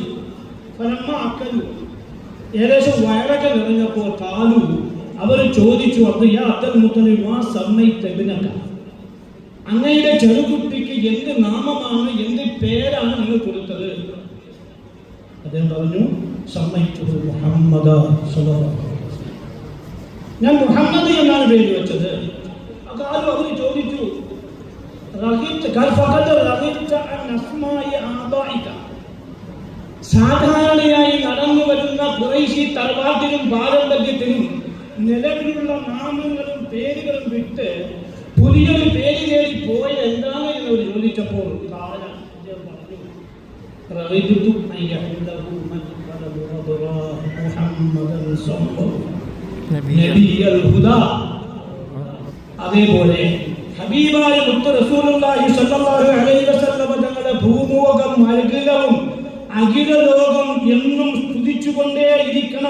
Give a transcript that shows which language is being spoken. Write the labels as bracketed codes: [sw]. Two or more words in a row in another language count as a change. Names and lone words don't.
[ar] فلما أكلوا, [ml] ഏകദേശം വയറൊക്കെ നിറഞ്ഞപ്പോൾ കാലു അവർ ചോദിച്ചു, അത് [ar] يا عبد المطلب ما سميت ابنك, [ml] അങ്ങയുടെ ചെറുകുട്ടിക്ക് എന്ത് നാമമാണ്, എന്ത് പേരാണ് നിങ്ങൾ കൊടുത്തത്? അദ്ദേഹം പറഞ്ഞു, [ar] سميت محمدا صلى الله عليه وسلم, [ml] ഞാൻ മുഹമ്മദ് എന്നാണ് പേര് വെച്ചത്. അക്കാലം അവർ ചോദിച്ചു, [ar] رغبت قال فقد رغبت عن أسماء آبائك [ml] സാധാരണയായി നടന്നു വരുന്ന ഖുറൈശി തറവാട്ടിലും പാരമ്പര്യത്തിലും നിലവിലുള്ള നാമങ്ങളും പേരുകളും വിട്ട് പുതിയൊരു പേര് കയറി പോയ എന്താണ് എന്നവർ ചോദിച്ചപ്പോൾ പറഞ്ഞു അതേപോലെ ഹബീബായ മുത്ത് റസൂലുള്ളാഹി [ar] صلى الله عليه وسلم [ml] തങ്ങളുടെ ഭൂമുഖം അഖിലവും അഖില ലോകം എന്നും സ്തുതിച്ചുകൊണ്ടേ ഇരിക്കണം.